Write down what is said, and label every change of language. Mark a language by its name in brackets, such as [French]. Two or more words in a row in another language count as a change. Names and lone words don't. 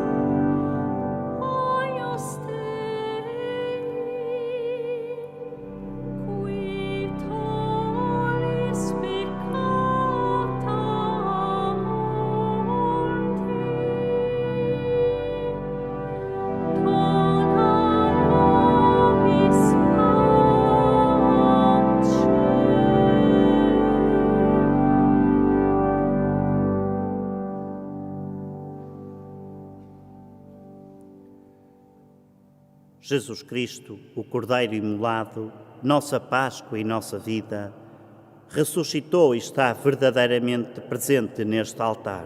[Latin] Agnus Dei, qui tollis peccata mundi, dona nobis pace. [Portuguese] Jesus Cristo, o Cordeiro imolado, nossa Páscoa e nossa vida, ressuscitou e está verdadeiramente presente neste altar.